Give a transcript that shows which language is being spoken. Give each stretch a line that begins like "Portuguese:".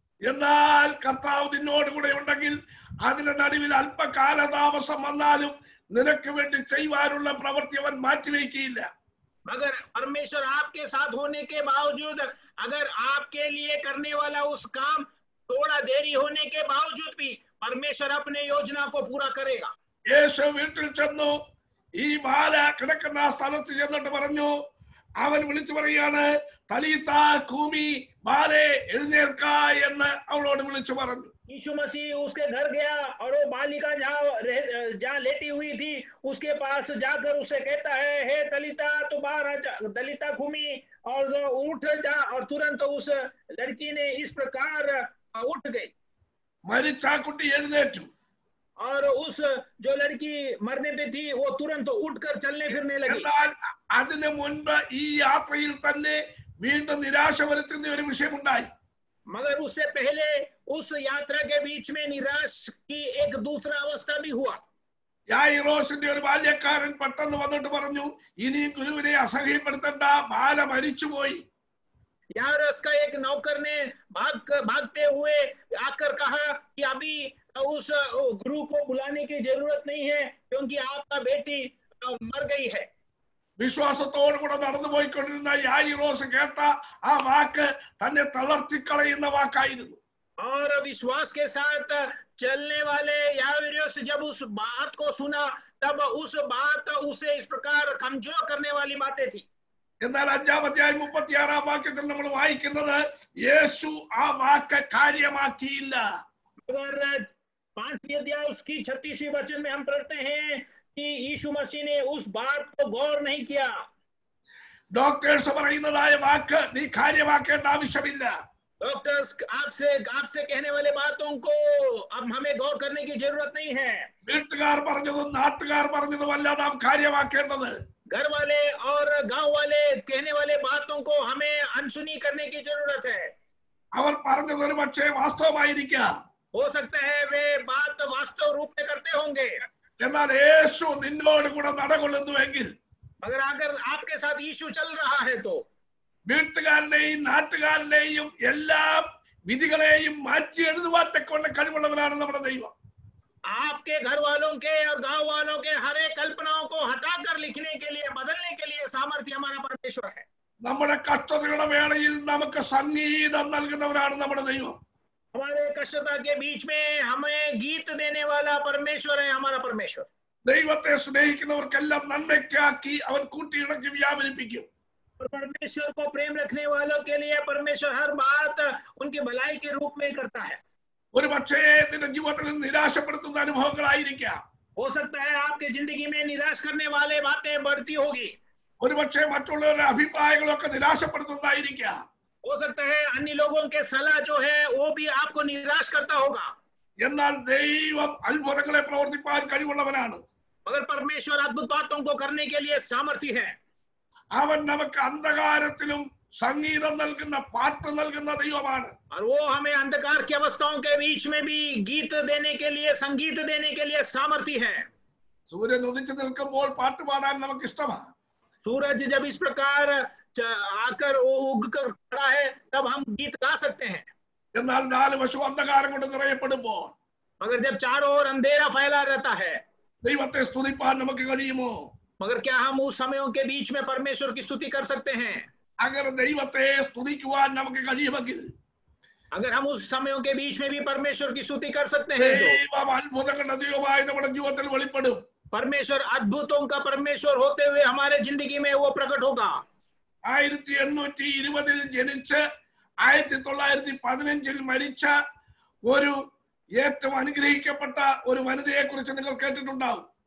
Malayalam: എന്നാൽ കർത്താവ് നിന്നോട് കൂടെ ഉണ്ടെങ്കിൽ അതിന്റെ നടുവിൽ അല്പകാലതാമസം വന്നാലും നിനക്ക് വേണ്ടി ചെയ്യുവാനുള്ള പ്രവൃത്തി അവൻ മാറ്റിവെക്കുകയില്ല.
Hindi: मगर परमेश्वर आपके साथ होने के बावजूद, अगर आपके लिए करने वाला उस काम थोड़ा देरी होने के बावजूद भी परमेश्वर अपने योजना को पूरा करेगा।
Malayalam: യേശു വീട്ടിൽ ചെന്നു. ഈ ബാല കിടക്കുന്ന ആ സ്ഥലത്ത് ചെന്നിട്ട് പറഞ്ഞു, അവൻ വിളിച്ചു പറയുകയാണ്, തലീതാ കൂമി, ബാലെ എഴുന്നേൽക്ക എന്ന് അവളോട് വിളിച്ചു പറഞ്ഞു.
Hindi: यीशु मसीह उसके घर गया और वो बालिका जहाँ लेटी हुई थी उसके पास जाकर उसे कहता है, हे तलीता तू बाहर आ जा, तलीता घूमी और उठ जा, और तुरंत उस लड़की ने इस प्रकार उठ गई।
Malayalam: മരിച്ച ആ കുട്ടി എഴുന്നേറ്റു.
Hindi: और उस जो लड़की मरने पे थी वो तुरंत उठकर चलने फिरने लगी।
Malayalam: എന്നാൽ അതിനു മുൻപ് ഈ യാത്രയിൽ തന്നെ വീണ്ടും നിരാശ വരുത്തുന്ന ഒരു വിഷയമുണ്ടായി.
Hindi: मगर उससे पहले उस यात्रा के बीच में निराश की एक दूसरा अवस्था भी हुआ।
Malayalam: യായിറോസിന്റെ ഒരു ബാല്യക്കാരൻ പെട്ടെന്ന് വന്നിട്ട് പറഞ്ഞു, ഇനിയും ഗുരുവിനെ അസഹ്യപ്പെടുത്തണ്ട, ബാല മരിച്ചുപോയി.
Hindi: यारोस का एक नौकर ने भागते हुए आकर कहा कि अभी उस गुरु को बुलाने की जरूरत नहीं है क्योंकि आपका बेटी मर गई है।
Malayalam: വിശ്വാസത്തോടു കൂടെ നടന്നു പോയിക്കൊണ്ടിരുന്ന യായിറോസ് കേട്ട ആ വാക്ക് തന്നെ തളർത്തിക്കളയുന്ന വാക്കായിരുന്നു.
Hindi: और विश्वास के साथ चलने वाले याइरोस जब उस बात को सुना तब उस बात उसे इस प्रकार कमजोर करने वाली बातें थी।
Malayalam: എന്നാൽ 5-ാം അധ്യായം 36-ാം വാക്യത്തിൽ നമ്മൾ വായിക്കുന്നത് യേശു ആ വാക്ക് കാര്യമാക്കിയില്ല.
Hindi: मगर 5वीं अध्याय उसकी 36वीं वचन में हम पढ़ते हैं कि यीशु मसीह ने उस बात को गौर नहीं किया।
Malayalam: ഡോക്ടേഴ്സ് പറയുന്നതായ വാക്ക് നീ കാര്യമാക്കേണ്ട ആവശ്യമില്ല.
Hindi: डॉक्टर्स आपसे कहने वाले बातों को अब हमें गौर करने की जरूरत नहीं है।
Malayalam: വീട്ടുകാർ പറഞ്ഞതും നാട്ടുകാർ പറഞ്ഞതുമല്ല നാം കാര്യമാക്കേണ്ടത്.
Hindi: घर वाले और गांव वाले कहने वाले बातों को हमें अनसुनी करने की जरूरत है।
Malayalam: അവർ പറഞ്ഞത് ഒരു പക്ഷേ വാസ്തവമായിരിക്കാം.
Hindi: हो सकता है वे बात वास्तव रूप में करते होंगे,
Malayalam: എന്നാൽ യേശു നിന്നോട് കൂടെ നടകൊള്ളുന്നുവെങ്കിൽ,
Hindi: मगर अगर आपके साथ यीशु चल रहा है तो
Malayalam: വീട്ടുകാരനെയും നാട്ടുകാരനെയും എല്ലാ വിധികളെയും മാറ്റി എഴുതുവാൻ തക്കൊണ്ട് കഴിവുള്ളവനാണ് നമ്മുടെ ദൈവം.
Hindi: आपके घर वालों के और गांव वालों के हर एक कल्पनाओं को हटाकर लिखने के लिए, बदलने के लिए सामर्थ्य हमारा परमेश्वर है।
Malayalam: നമ്മുടെ കഷ്ടതകളുടെ വേളയിൽ നമുക്ക് സംഗീതം നൽകുന്നവനാണ് നമ്മുടെ ദൈവം.
Hindi: हमारे कष्टता के बीच में हमें गीत देने वाला परमेश्वर है हमारा परमेश्वर।
Malayalam: ദൈവത്തെ സ്നേഹിക്കുന്നവർക്കെല്ലാം നന്മയ്ക്കാക്കി അവൻ കൂട്ടിയിണക്കി വ്യാപരിപ്പിക്കും.
Hindi: और परमेश्वर को प्रेम रखने वालों के लिए परमेश्वर हर बात उनकी भलाई के रूप में करता है।
Malayalam: ഒരു പക്ഷേ നിന്റെ ജീവിതത്തിൽ നിരാശപ്പെടുത്തുന്ന അനുഭവങ്ങളായിരിക്കാം.
Hindi: हो सकता है आपके जिंदगी में निराश करने वाले बातें बढ़ती होगी।
Malayalam: ഒരു പക്ഷേ മറ്റുള്ളവരുടെ അഭിപ്രായങ്ങളൊക്കെ നിരാശപ്പെടുത്തുന്നതായിരിക്കാം.
Hindi: हो सकता है अन्य लोगों के सलाह जो है वो भी आपको निराश करता होगा।
Malayalam: എന്നാൽ ദൈവം അത്ഭുതങ്ങളെ പ്രവർത്തിപ്പാൻ കഴിവുള്ളവനാണ്.
Hindi: मगर परमेश्वर अद्भुत बातों को करने के लिए सामर्थ्य है।
Malayalam: അവൻ നമുക്ക് അന്ധകാരത്തിലും സംഗീതം നൽകുന്ന പാട്ട് നൽകുന്ന ദൈവമാണ്.
Hindi: और वो हमें अंधकार की अवस्थाओं के बीच में भी गीत देने के लिए, संगीत देने के लिए सामर्थ्य है।
Malayalam: സൂര്യൻ ഉദിച്ചു നിൽക്കുമ്പോൾ പാട്ട് പാടാൻ നമുക്ക് ഇഷ്ടമാണ്.
Hindi: सूरज जब इस प्रकार आकर उग कर खड़ा है तब हम गीत गा सकते हैं।
Malayalam: എന്നാൽ 4 വശവും അന്ധകാരം കൊണ്ട് നിറയപ്പെടുമ്പോൾ,
Hindi: मगर जब चारों ओर अंधेरा फैला रहता है,
Malayalam: ദൈവത്തെ സ്തുതിപ്പാൻ നമുക്ക് കഴിയുമോ?
Hindi: मगर क्या हम उस समयों के बीच में परमेश्वर की स्तुति कर सकते हैं?
Malayalam: അങ്ങനെ ദൈവത്തെ സ്തുതിക്കുവാൻ നമുക്ക് കഴിയുമെങ്കിൽ,
Hindi: अगर हम उस समयों के बीच में भी परमेश्वर की स्तुति कर सकते हैं तो
Malayalam: ദൈവം അത്ഭുതങ്ങളുടെ ദൈവമായി നമ്മുടെ ജീവിതത്തിൽ വെളിപ്പെടും.
Hindi: परमेश्वर अद्भुतों का परमेश्वर होते हुए हमारे जिंदगी में वो प्रकट होगा।
Malayalam: 1820 ജനിച്ച് 1915 മരിച്ച ഒരു ഏറ്റവും അനുഗ്രഹിക്കപ്പെട്ട ഒരു വനിതയെ കുറിച്ച് നിങ്ങൾ കേട്ടിട്ടുണ്ടാവും.